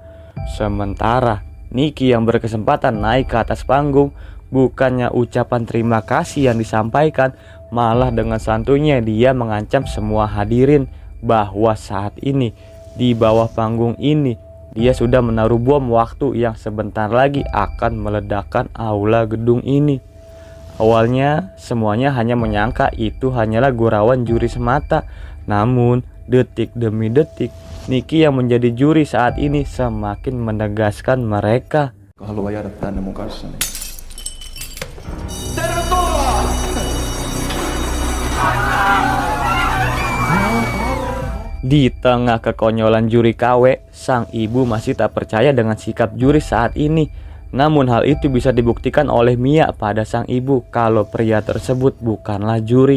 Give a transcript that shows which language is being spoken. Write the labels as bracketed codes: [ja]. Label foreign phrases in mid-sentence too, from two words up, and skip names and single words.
[id] Sementara Nicky yang berkesempatan naik ke atas panggung, bukannya ucapan terima kasih yang disampaikan, malah dengan santunya dia mengancam semua hadirin bahwa saat ini di bawah panggung ini dia sudah menaruh bom waktu yang sebentar lagi akan meledakkan aula gedung ini. Awalnya semuanya hanya menyangka itu hanyalah gurauan juri semata. Namun detik demi detik, Nicky yang menjadi juri saat ini semakin menegaskan mereka. [fi] Haluan jäädä tänne mun kanssani. [id] Di tengah kekonyolan juri KW, sang ibu masih tak percaya dengan sikap juri saat ini. Namun hal itu bisa dibuktikan oleh Mia pada sang ibu kalau pria tersebut bukanlah juri.